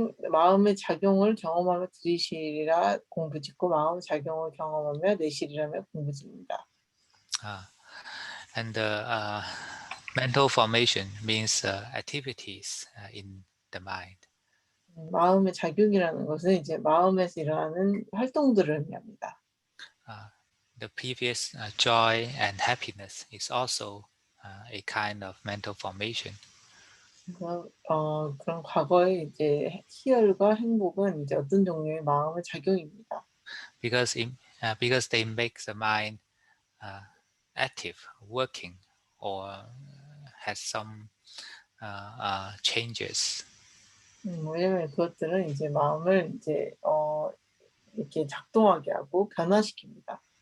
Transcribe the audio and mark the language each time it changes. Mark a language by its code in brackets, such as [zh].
[ko] 마음의 작용을 경험하며 들이쉬리라 공부 짓고 마음의 작용을 경험하며 내쉬리라며 공부 짓는다. [en] And the mental formation means activities in the mind. [ko] 마음의 작용이라는 것은 이제 마음에서 일어나는 활동들을 의미합니다. [en] The previous joy and happiness is also a kind of mental formation. [ko] 그래서 그런 과거의 이제 희열과 행복은 이제 어떤 종류의 마음의 작용입니다. [en] Because they make the mind active, working, or has some changes. [ko] 왜냐면 그것들은 이제 마음을 이제 이렇게 작동하게 하고 변화시킵니다.